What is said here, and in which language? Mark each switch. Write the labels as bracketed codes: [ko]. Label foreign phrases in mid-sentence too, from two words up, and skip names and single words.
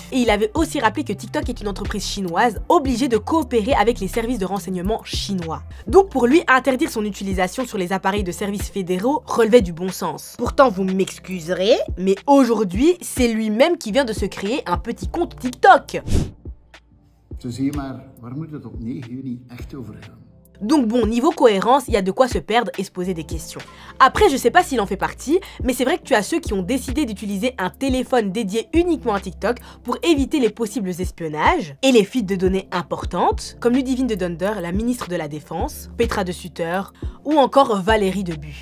[fr] Et il avait aussi rappelé que TikTok est une entreprise chinoise obligée de coopérer avec les services de renseignement chinois. Donc pour lui, interdire son utilisation sur les appareils de services fédéraux relevait du bon sens. Pourtant, vous m'excuserez, mais aujourd'hui, c'est lui-même qui vient de se créer un petit compte TikTok. [nl] Zo zie je maar, waar moet het op 9 juni echt over gaan? [fr] Donc bon, niveau cohérence, il y a de quoi se perdre et se poser des questions. Après, je sais pas s'il en fait partie, mais c'est vrai que tu as ceux qui ont décidé d'utiliser un téléphone dédié uniquement à TikTok pour éviter les possibles espionnages et les fuites de données importantes, comme Ludivine de Donder, la ministre de la Défense, Petra de Sutter ou encore Valérie Debu.